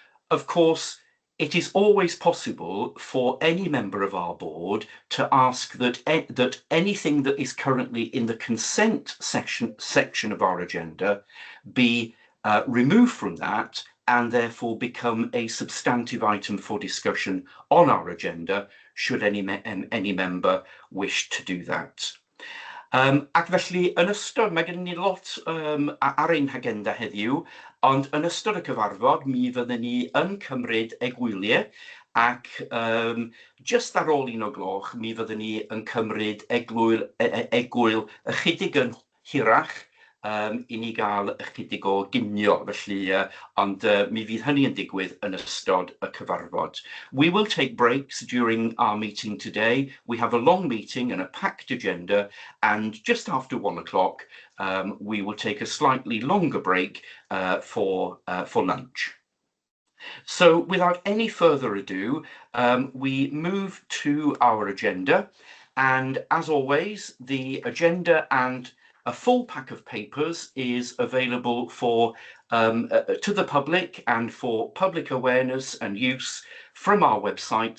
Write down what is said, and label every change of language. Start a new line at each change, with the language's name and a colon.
English: Of course, it is always possible for any member of our board to ask that anything that is currently in the consent section of our agenda be removed from that and therefore become a substantive item for discussion on our agenda, should any member wish to do that.
Welsh: Ac felly, yn ystod, mae gen ni lot ar ein agenda heddiw, ond yn ystod y cyfarfod, mi fyddwn ni yn cymryd egwyliau, ac just ar ôl 1 o'r gloch, mi fyddwn ni yn cymryd egwyl ychydig yn hirach, i ni gael ychydig o ginio, felly, ond mi fydd hynny yn digwydd yn ystod y cyfarfod.
English: We will take breaks during our meeting today. We have a long meeting and a packed agenda, and just after 1 o'clock, we will take a slightly longer break for lunch. So without any further ado, we move to our agenda, and as always, the agenda and a full pack of papers is available for to the public and for public awareness and use from our website.